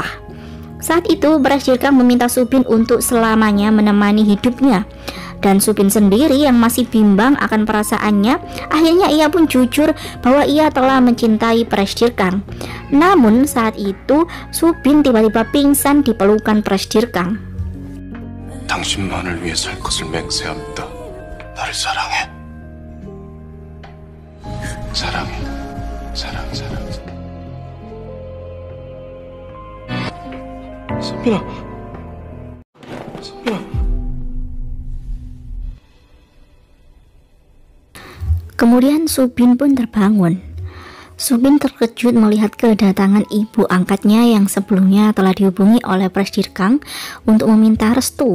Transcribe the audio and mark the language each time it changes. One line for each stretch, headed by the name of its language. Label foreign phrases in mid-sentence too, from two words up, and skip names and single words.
Indonesian: Saat itu Prasdirkang meminta Subin untuk selamanya menemani hidupnya. Dan Subin sendiri yang masih bimbang akan perasaannya, akhirnya ia pun jujur bahwa ia telah mencintai Prasdirkang. Namun saat itu Subin tiba-tiba pingsan di pelukan Prasdirkang.
Korean: 당신만을 위해 살 것을 맹세합니다. 나를 사랑해. 사랑해. 사랑. 선빈아.
Indonesian: Kemudian Subin pun terbangun. Subin terkejut melihat kedatangan ibu angkatnya yang sebelumnya telah dihubungi oleh Presdirkang untuk meminta restu.